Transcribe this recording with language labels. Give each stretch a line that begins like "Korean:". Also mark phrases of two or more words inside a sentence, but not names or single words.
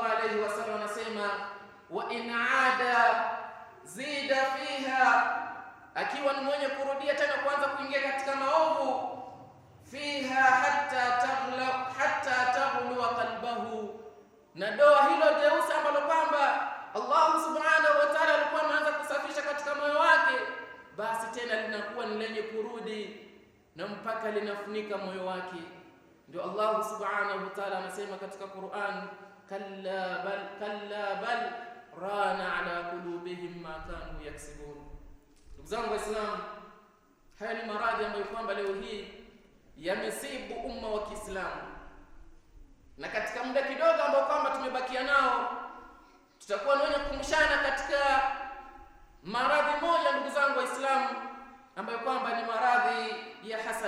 Arabic: alayhi wasallam
Swahili: anasema,
Arabic: wa in aada zida fiha,
Swahili: akiwa ni mwenye kurudia tena kwanza kuingia katika maovu,
Arabic: fiha hatta taghlu qalbahu,
Swahili: na doa hilo jeusi ambalo kwamba Allah
Arabic: subhanahu wa ta'ala
Swahili: alikuwa anaanza kusafisha katika moyo wake, basi tena linakuwa ni lenye kurudi na mpaka linafunika moyo wake. Ndio Allah
Arabic: subhanahu wa ta'ala
Swahili: anasema katika Qur'an,
Arabic: kalla bal rana ala qulubihim ma kanu yaksibun.
Swahili: Ndugu zangu Waislamu, haya ni maradhi ambayo kwamba leo hii yamesibu umma wa Kiislamu, na katika muda kidogo ambao kwamba tumebakia nao tutakuwa wenye kukumshana katika maradhi moja, ndugu zangu Waislamu, ambayo kwamba ni maradhi ya hasad.